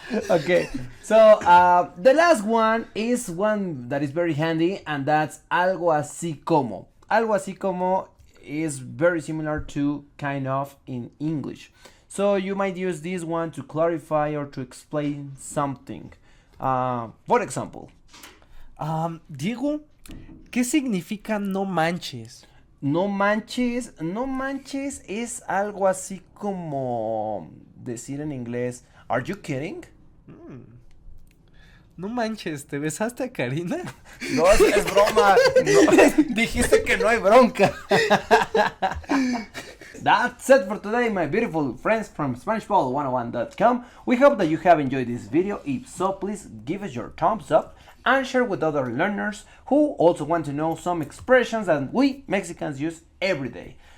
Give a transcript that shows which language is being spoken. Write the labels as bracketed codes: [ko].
[en] Okay, so the last one is one that is very handy, and that's algo así como. Algo así como is very similar to kind of in English. So you might use this one to clarify or to explain something. For example, [es] Diego, ¿qué significa no manches? no manches es algo así como decir en inglés, [en] are you kidding? [es] No manches, ¿te besaste a Karina? No, es broma. No, dijiste que no hay bronca. [en] That's it for today, my beautiful friends from SpanishBall101.com. We hope that you have enjoyed this video. If so, please give us your thumbs up and share with other learners who also want to know some expressions that we Mexicans use every day.